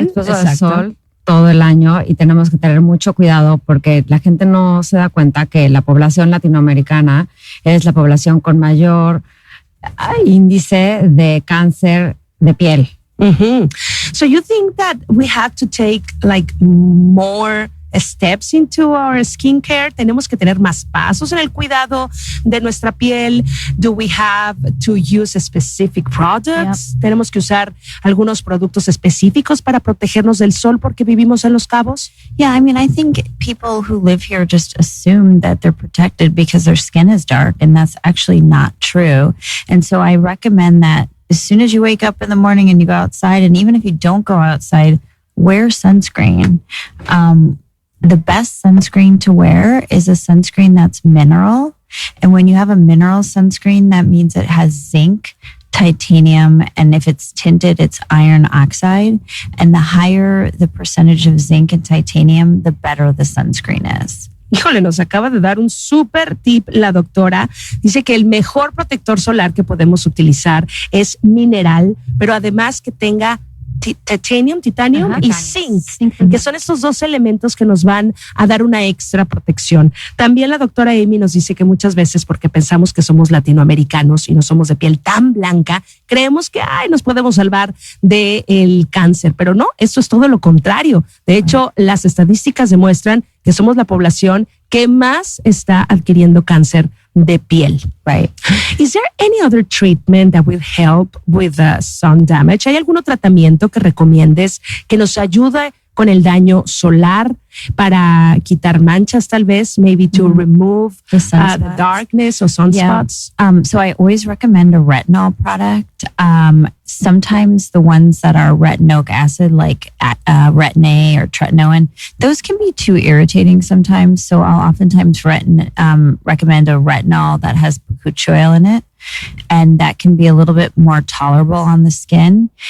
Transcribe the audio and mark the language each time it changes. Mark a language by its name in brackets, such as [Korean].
[Spanish] Expuestos al sol todo el año, y tenemos que tener mucho cuidado porque la gente no se da cuenta que la población latinoamericana es la población con mayor índice de cáncer de piel. Mm-hmm. [English] So you think that we have to take like more steps into our skincare? [Spanish] ¿Tenemos que tener más pasos en el cuidado de nuestra piel? [English] Do we have to use specific products? Yep. [Spanish] ¿Tenemos que usar algunos productos específicos para protegernos del sol porque vivimos en Los Cabos? [English] Yeah, I mean, I think people who live here just assume that they're protected because their skin is dark, and that's actually not true. And so I recommend that as soon as you wake up in the morning and you go outside, and even if you don't go outside, wear sunscreen. The best sunscreen to wear is a sunscreen that's mineral. And when you have a mineral sunscreen, that means it has zinc, titanium, and if it's tinted, it's iron oxide. And the higher the percentage of zinc and titanium, the better the sunscreen is. [Spanish] Híjole, nos acaba de dar un súper tip la doctora. Dice que el mejor protector solar que podemos utilizar es mineral, pero además que tenga titanium y zinc, que son estos dos elementos que nos van a dar una extra protección. También la doctora Amy nos dice que muchas veces, porque pensamos que somos latinoamericanos y no somos de piel tan blanca, creemos que nos podemos salvar del cáncer, pero no, esto es todo lo contrario. De hecho, las estadísticas demuestran que somos la población que más está adquiriendo cáncer de piel. [English] Right. Is there any other treatment that will help with sun damage? [Spanish] ¿Hay algún tratamiento que recomiendes que nos ayude con el daño solar para quitar manchas, tal vez, [English] maybe to remove the darkness or sunspots? Yeah. So I always recommend a retinol product. Sometimes the ones that are retinoic acid, like Retin-A or tretinoin, those can be too irritating sometimes. So I'll oftentimes recommend a retinol that has bakuchi oil in it. And that can be a little bit more tolerable on the skin.